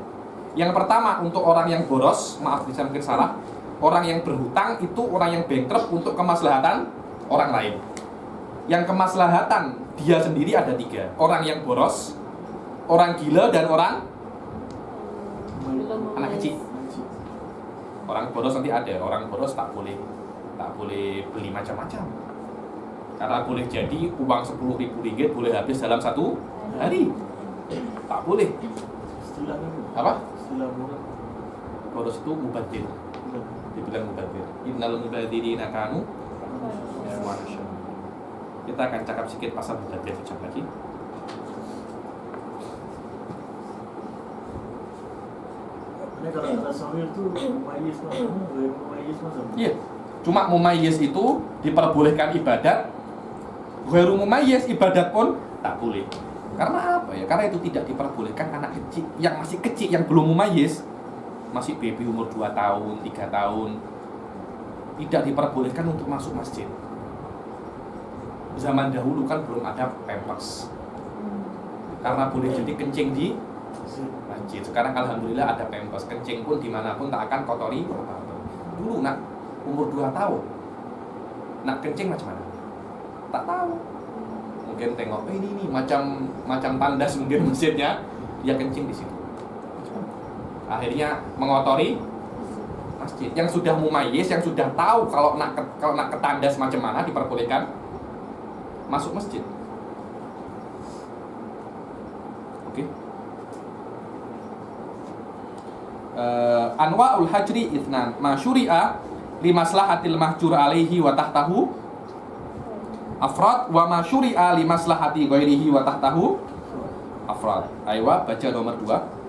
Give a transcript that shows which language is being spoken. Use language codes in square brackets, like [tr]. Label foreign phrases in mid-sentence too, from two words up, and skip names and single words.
[ms] Yang pertama untuk orang yang boros, maaf bisa mungkin salah, orang yang berhutang itu orang yang bankrupt untuk kemaslahatan orang lain. Yang kemaslahatan dia sendiri ada 3. Orang yang boros, orang gila dan orang anak kecil. Orang boros nanti ada, orang boros tak boleh beli macam-macam. Karena boleh jadi uang 10.000 ringgit boleh habis dalam 1 hari. Tak boleh. Apa? Boros itu mubadir. Dibilang mubadir. [ar] إن المبذرين كانوا إخوان الشيطان. [ms] Kita akan cakap sedikit pasal mubadir sekejap lagi. Ini kalau kata sahwir itu mumayyiz masa? Iya. Cuma mumayyiz itu diperbolehkan ibadat. [ar] غير مميز [ms] ibadat pun tak boleh. Karena apa ya? Karena itu tidak diperbolehkan anak kecil yang masih kecil yang belum mumayyiz, masih baby umur 2 tahun, 3 tahun, tidak diperbolehkan untuk masuk masjid. Zaman dahulu kan belum ada pampers. Karena boleh jadi kencing di masjid. Sekarang alhamdulillah ada pampers, kencing pun dimanapun tak akan kotori. Dulu nak umur 2 tahun nak kencing macam mana? Tak tahu. Mungkin tengok ini macam tandas mungkin masjidnya, dia kencing di situ. Akhirnya mengotori masjid. Yang sudah mumayyiz, yang sudah tahu kalau nak ke tandas macam mana diperbolehkan masuk masjid. Oke. [ar] أنواع الحجر اثنان ما شرع لمصلحة المحجور عليه وتحته أفراد وما شرع لمصلحة غيره وتحته أفراد. [ms] Aywa, baca nomor 2.